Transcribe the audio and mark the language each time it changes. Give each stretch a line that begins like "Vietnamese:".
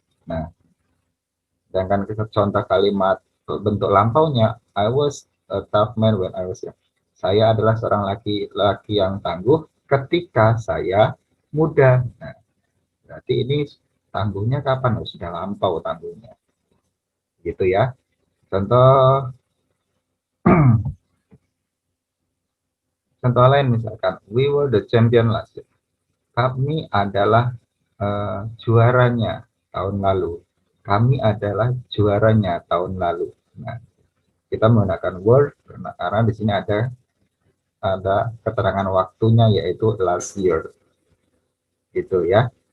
Indonesian: Nah, sedangkan contoh kalimat bentuk lampaunya,
English: I was a tough man when I was young.
Indonesian: Saya adalah seorang laki-laki yang tangguh ketika saya muda. Nah, berarti ini tangguhnya kapan? Oh, sudah lampau tangguhnya. Gitu ya. Contoh contoh lain misalkan,
English: we were the champion last year.
Indonesian: Kami adalah juaranya tahun lalu. Kami adalah juaranya tahun lalu. Nah, kita menggunakan were karena di sini ada keterangan waktunya yaitu
English: last year.
Indonesian: Gitu ya.